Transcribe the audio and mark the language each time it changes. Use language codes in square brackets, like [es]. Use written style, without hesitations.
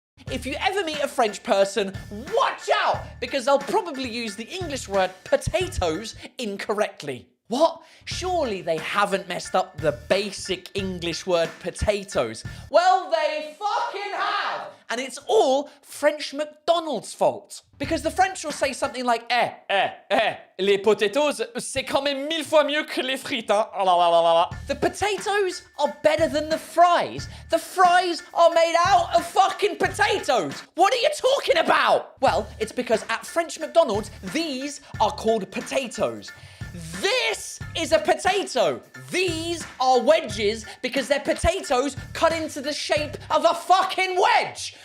[en] If you ever meet a French person, watch out, because they'll probably use the English word potatoes incorrectly. What? Surely they haven't messed up the basic English word potatoes. Well, they fucking have! And it's all French McDonald's fault. [fr] Because the French will say something like, les potatoes, c'est quand même 1000 fois mieux que les frites, hein? [en] The potatoes are better than the fries. The fries are made out of fucking potatoes. What are you talking about? Well, it's because at French McDonald's, these are called potatoes. This is a potato. These are wedges because they're potatoes cut into the shape of a fucking wedge.